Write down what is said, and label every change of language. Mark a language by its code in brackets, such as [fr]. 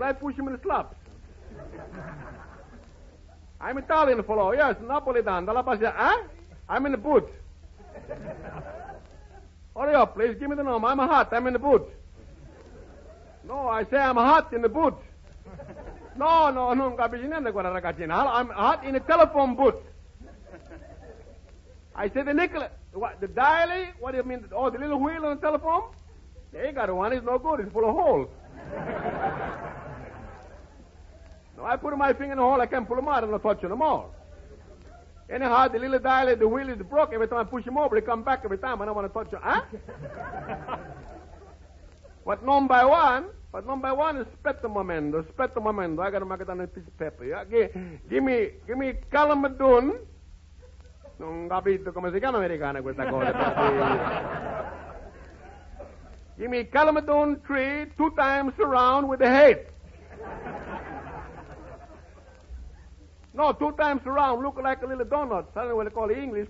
[en] I push him in the slops. I'm Italian fellow. Yes, Napolitan. Dalla Passia. Huh? I'm in the booth. Hurry up, please. Give me the number. I'm hot. I'm in the booth. No, I say I'm hot in the booth. [it] No, non capisci niente quella ragazzina. [en] I'm hot in the telephone booth. I say the nickel. What, the dial? What do you mean? Oh, the little wheel on the telephone? They ain't got one. It's no good. It's full of holes. No, I put my finger in the hole. I can't pull them out. I'm not touching them all. Anyhow, the little dial, the wheel is broke. Every time I push him over, they come back every time. I don't want to touch them. Huh? But number one is [it] spetta momento. [en] I got to make it on a piece of paper. Yeah? Give me Calamadun. [it] Non capito come si chiama americana questa cosa. [en] Give me Calamadun tree 2 times around with the head. No, 2 times around, look like a little donut. I don't know what they call it in English.